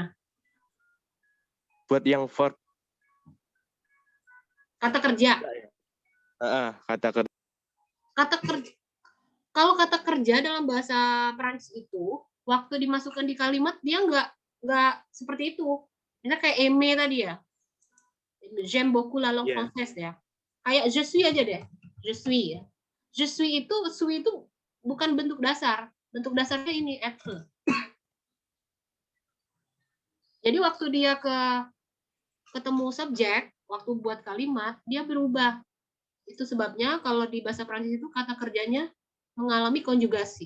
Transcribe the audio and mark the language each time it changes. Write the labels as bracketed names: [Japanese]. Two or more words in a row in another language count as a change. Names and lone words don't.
[Indonesian] Buat yang verb. Kata kerja. Kata kerja. Kalau kata kerja dalam bahasa Prancis itu, waktu dimasukkan di kalimat dia nggak seperti itu. Misalnya kayak aimer tadi ya. [French] J'aime beaucoup la langue française ya. [Indonesian] Kayak [French] je suis [Indonesian] aja deh. [French] Je suis [Indonesian] ya. [French] Je suis [Indonesian] itu bukan bentuk dasar. Bentuk dasarnya ini être. Jadi waktu dia ketemu subjek, waktu buat kalimat, dia berubah. Itu sebabnya kalau di bahasa Prancis itu kata kerjanya mengalami konjugasi.